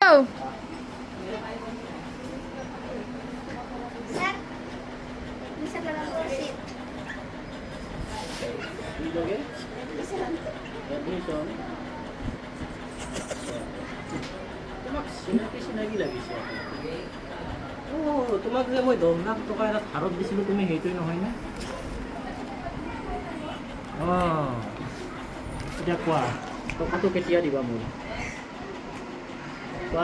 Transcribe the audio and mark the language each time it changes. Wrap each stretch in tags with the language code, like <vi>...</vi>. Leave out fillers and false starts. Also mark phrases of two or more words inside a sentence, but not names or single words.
<tl>Bisa ka lang po sit. Lagi? Isa lang. Admission.</tl> <as>তোমাক চিনাকি লাগিছে তোমাক যে মই 10 লাখ টকা এটা ধাৰত দিছিলোঁ তুমি সেইটোৱে নহয় নে এতিয়া কোৱা টকাটো কেতিয়া দিবা মোক কোৱা</as>